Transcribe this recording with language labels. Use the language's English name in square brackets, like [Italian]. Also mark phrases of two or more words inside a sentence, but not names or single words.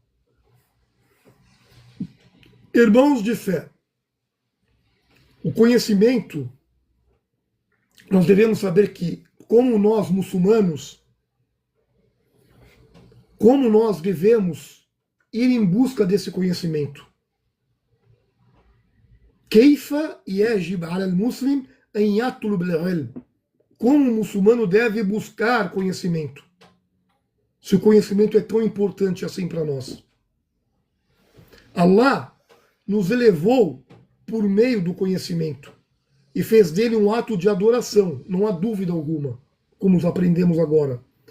[Portuguese] Irmãos de fé, o conhecimento, nós devemos saber que, como nós muçulmanos, como nós devemos ir em busca desse conhecimento. [Arabic] كيف يجب على المسلم أن يطلب العلم. [Portuguese] Como o muçulmano deve buscar conhecimento? Se o conhecimento é tão importante assim para nós. Allah nos elevou por meio do conhecimento e fez dele um ato de adoração, não há dúvida alguma, como aprendemos agora.